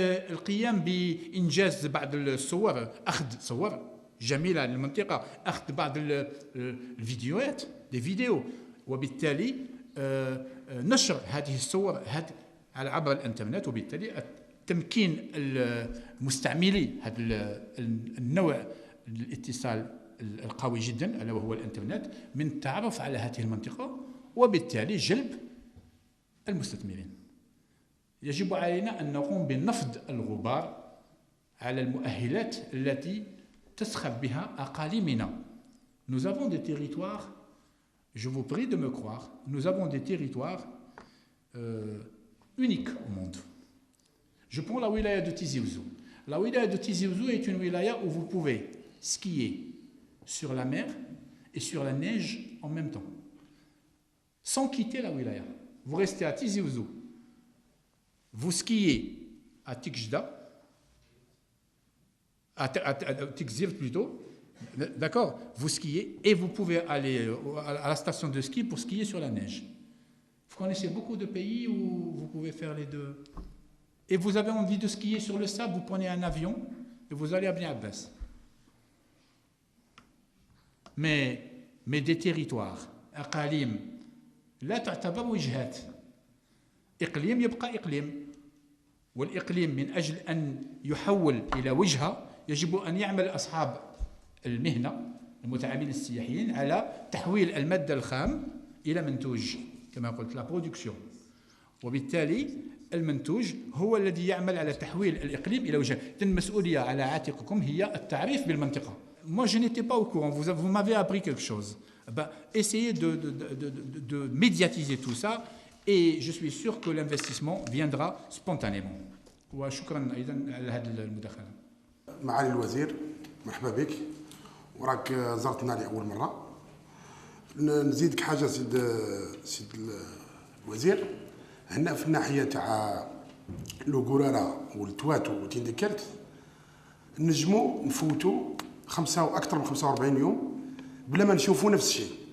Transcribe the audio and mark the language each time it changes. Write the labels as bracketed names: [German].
[Arabic] القيام بإنجاز بعض الصور، أخذ صور جميلة للمنطقة، أخذ بعض الفيديوهات، دي فيديو، وبالتالي نشر هذه الصور على عبر الإنترنت، وبالتالي تمكين المستعملي هذا النوع الاتصال القوي جدا ألا وهو الإنترنت من التعرف على هذه المنطقة، وبالتالي جلب المستثمرين. يجب علينا أن نقوم بنفض الغبار على المؤهلات التي تسخر بها أقاليمنا. [French] Nous avons des territoires, je vous prie de me croire, nous avons des territoires uniques au monde. Je prends la wilaya de Tizi Ouzou. La wilaya de Tizi Ouzou est une wilaya où vous pouvez skier sur la mer et sur la neige en même temps. sans quitter la wilaya. Vous restez à Tizi Ouzou, vous skiez à Tikjda, à Tikzirt plutôt, d'accord? Vous skiez et vous pouvez aller à la station de ski pour skier sur la neige. Vous connaissez beaucoup de pays où vous pouvez faire les deux. Et vous avez envie de skier sur le sable, vous prenez un avion et vous allez à Bni Abbas. Mais des territoires, [Arabic] أقاليم لا تعتبر وجهات. إقليم يبقى إقليم. والإقليم من أجل أن يحول إلى وجهة يجب أن يعمل أصحاب المهنة المتعاملين السياحيين على تحويل المادة الخام إلى منتوج كما قلت لا برودكسيون. وبالتالي المنتوج هو الذي يعمل على تحويل الإقليم إلى وجهة. المسؤولية على عاتقكم هي التعريف بالمنطقة. [French] Moi, je n'étais pas au courant. Vous m'avez appris quelque chose. Essayez de médiatiser tout ça et je suis sûr que l'investissement viendra spontanément. [Arabic] وشكرا أيضا على هذه المداخلة. معالي الوزير مرحبا بك وراك زرتنا لأول مرة. نزيدك حاجة سيد الوزير. هنا في الناحية تاع لو غورارا والتواتو وتينديكالت نجمو نفوتو أكثر من 45 يوم بلا ما نشوفوا نفس الشيء.